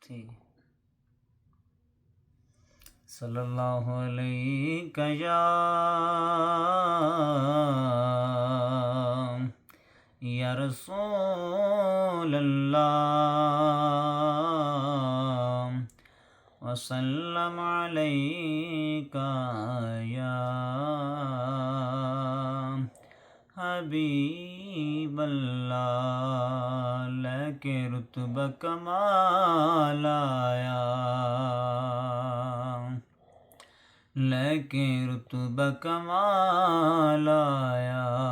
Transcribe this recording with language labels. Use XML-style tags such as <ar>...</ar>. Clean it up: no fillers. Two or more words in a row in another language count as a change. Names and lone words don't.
<ar>थी। صلى الله عليك يا رسول الله وسلم عليك يا حبيب الله,</ar> <pa>لے کے رتبہ کمال آیا، لے کے رتبہ کمال آیا.</pa>